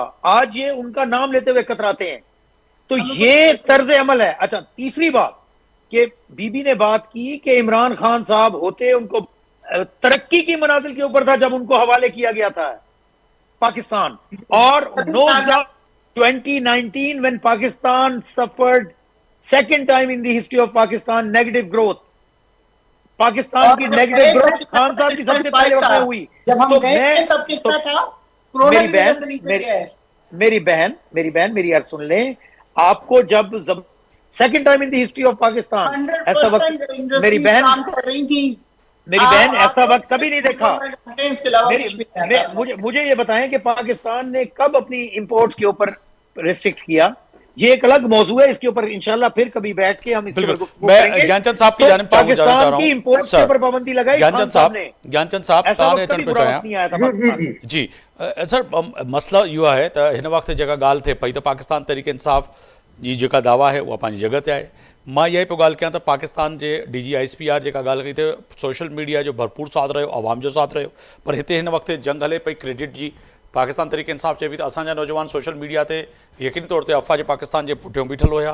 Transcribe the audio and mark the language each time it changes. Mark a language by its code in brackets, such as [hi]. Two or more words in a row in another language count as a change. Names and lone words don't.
[ur] آج یہ ان کا نام لیتے ہوئے کتراتے ہیں. تو یہ طرز عمل ہے. اچھا، تیسری بات کہ بی بی نے بات کی کہ عمران خان صاحب ہوتے ان کو ترقی کی منازل کے اوپر تھا جب ان کو حوالے کیا گیا تھا پاکستان. [en] और 2019 when Pakistan suffered second time in the history of Pakistan negative growth, [ur] پاکستان کی نیگیٹو گروتھ خان صاحب کی سب سے پہلے وقت میں ہوئی. جب ہم گئے تب کس طرح تھا? کورونا کی وجہ سے نیچے گیا ہے. میری بہن میری عرض سن لیں۔ آپ کو جب [en] second time in the history of Pakistan [ur] ایسا وقت میری بہن ایسا وقت کبھی نہیں دیکھا. مجھے یہ بتائیں کہ پاکستان نے کب اپنی امپورٹس کے اوپر ریسٹرکٹ کیا. یہ ایک الگ موضوع ہے، اس کے اوپر ان شاءاللہ پھر کبھی بیٹھ کے ہم اس کے اوپر बिल्कुल। गुफ्तगू मैं करेंगे। گیان چند صاحب کی तो جانب تاؤں گزارش کر رہا پاکستان کی हूं। امپورٹس کے सर, اوپر پابندی لگائی خان ज्ञानचंद साहब साहब ने। گیان چند صاحب ऐसा [sd] तव्हां [ur] वक्त [sd] अचण [ur] कभी [sd] पियो [ur] बुरा [sd] चाहियां [ur] وقت نہیں آیا تھا जी पाकिस्तान जी में। जी [sd] जी सर मसला इहो आहे त हिन वक़्तु जेका ॻाल्हि थिए पई त पाकिस्तान तहरीक इंसाफ़ जी जेका दावा आहे उहा पंहिंजी जॻह ते आहे। मां इहा ई पियो ॻाल्हि कयां त पाकिस्तान जे DGISPR जेका ॻाल्हि कई थिए [en] social media [sd] जो भरपूर साथ रहियो, आवाम जो साथ रहियो, पर हिते हिन वक़्तु जंग हले पई क्रेडिट जी। पाकिस्तान तहरीक इंसाफ़ चए पई त असांजा नौजवान [en] social media [sd] ते यकीनी तौर ते अफ़वाह पाकिस्तान जे पुठियों बीठल हुया।